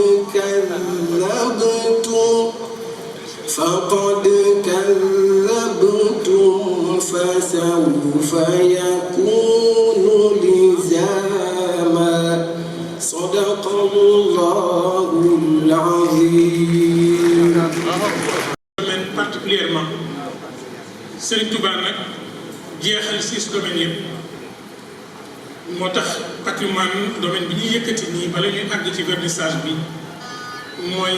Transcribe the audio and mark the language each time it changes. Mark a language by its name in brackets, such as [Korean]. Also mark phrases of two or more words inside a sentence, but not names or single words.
[Arabic] فقد كذبتم فسوف يكون لزاما صدق الله العظيم. [Wolof] particulièrement Serigne Touba nag jeexal 6 domaines yëpp moo tax [French] patrimoine domaine [Wolof] bi ñuy yëkkati nii bala ñuy àgg ci vernissage bi mooy